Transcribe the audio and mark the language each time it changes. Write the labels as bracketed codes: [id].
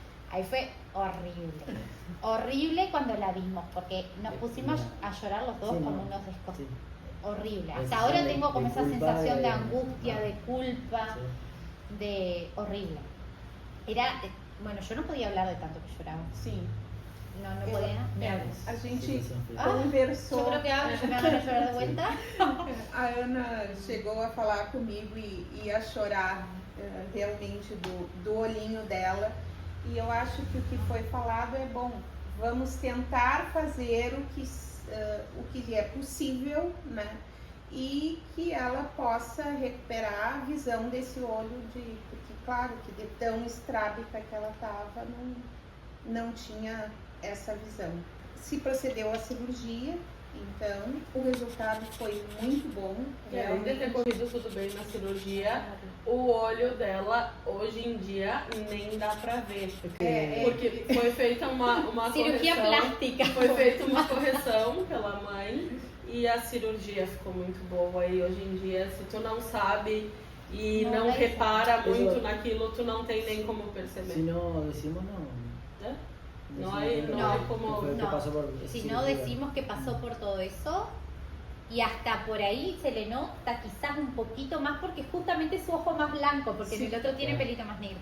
[es] Ahí fue horrible. Horrible cuando la vimos porque nos pusimos a llorar los dos como unos descos. Sí. Horrible. Hasta ahora tengo como esa sensación de angustia, de culpa, de horrible. Era, bueno, yo no podía hablar de tanto que lloraba. Sí. No podía. [pt] A gente conversou. [es] Eu creo que ahora me van a chorar de vuelta. [pt] A Ana chegou a falar comigo e a chorar realmente do olhinho dela. E eu acho que o que foi falado é bom. Vamos tentar fazer o que é possível, né? E que ela possa recuperar a visão desse olho porque claro que de tão estrábica que ela estava, não tinha essa visão. Se procedeu à cirurgia, então o resultado foi muito bom. Além de ter corrido tudo bem na cirurgia, o olho dela hoje em dia nem dá pra ver. Porque foi feita uma cirurgia plástica. Foi feita uma correção pela mãe e a cirurgia ficou muito boa. E hoje em dia, se tu não sabe e não repara muito naquilo, tu não tem nem como perceber. [es] Se não decimos não. No hay como... Si no decimos que pasó por todo eso y hasta por ahí se le nota quizás un poquito más porque justamente es su ojo más blanco, porque en el otro tiene pelito más negro.